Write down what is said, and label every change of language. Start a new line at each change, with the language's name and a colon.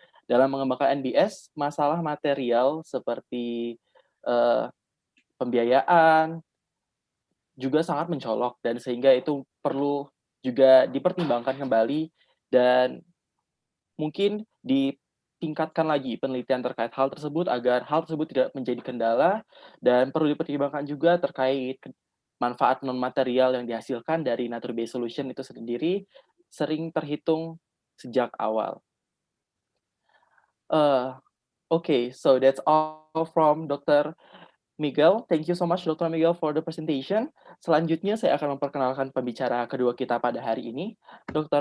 Indonesian: Dalam mengembangkan NBS, masalah material seperti pembiayaan juga sangat mencolok, dan sehingga itu perlu juga dipertimbangkan kembali dan mungkin ditingkatkan lagi penelitian terkait hal tersebut agar hal tersebut tidak menjadi kendala, dan perlu dipertimbangkan juga terkait manfaat non-material yang dihasilkan dari nature-based solution itu sendiri sering terhitung sejak awal.
English: Okay, so that's all from Dr. Miguel. Thank you so much, Dr. Miguel, for the presentation.
Indonesian: Selanjutnya, saya akan memperkenalkan pembicara kedua kita pada hari ini, Dr.